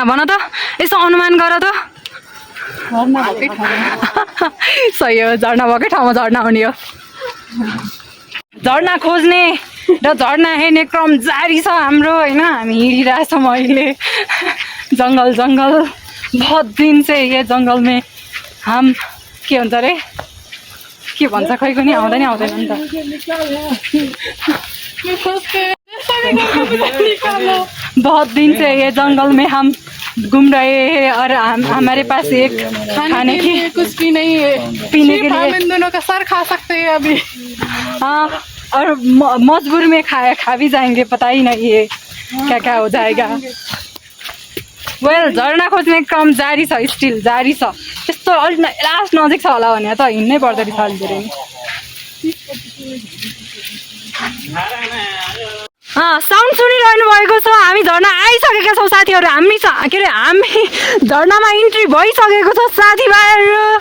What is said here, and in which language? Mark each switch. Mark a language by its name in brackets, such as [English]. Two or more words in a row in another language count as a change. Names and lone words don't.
[Nepali] भन त यसो अनुमान गर त। सही हो, झर्ना भएकै ठाउँमा झर्ना हुने हो। झर्ना खोज्ने र झर्ना हेर्ने क्रम जारी छ हाम्रो होइन। हामी हिँडिरहेछौँ अहिले जङ्गल जङ्गल। [Hindi] बहुत दिन से ये जङ्गल में हम [Nepali] के भन्छ अरे के भन्छ खै पनि आउँदैन आउँदैन नि त। [Hindi] बहुत दिन से ये जंगल में हम घूम रहे हैं और हमारे पास एक खाने की कुछ भी नहीं है, पीने के लिए हम इन दोनों का सर खा सकते हैं अभी। हाँ और मजबूर में खा भी जाएंगे, पता ही नहीं है क्या क्या हो जाएगा। [Nepali] वेल झर्ना खोज्ने क्रम जारी छ, स्टिल जारी छ। त्यस्तो अलिक लास्ट नजिक छ होला भने त हिँड्नै पर्दो रहेछ अलि धेरै। साउन्ड सुनिरहनु भएको छ। हामी झर्ना आइसकेका छौँ साथीहरू। हामी झर्नामा इन्ट्री भइसकेको छ साथीभाइहरू।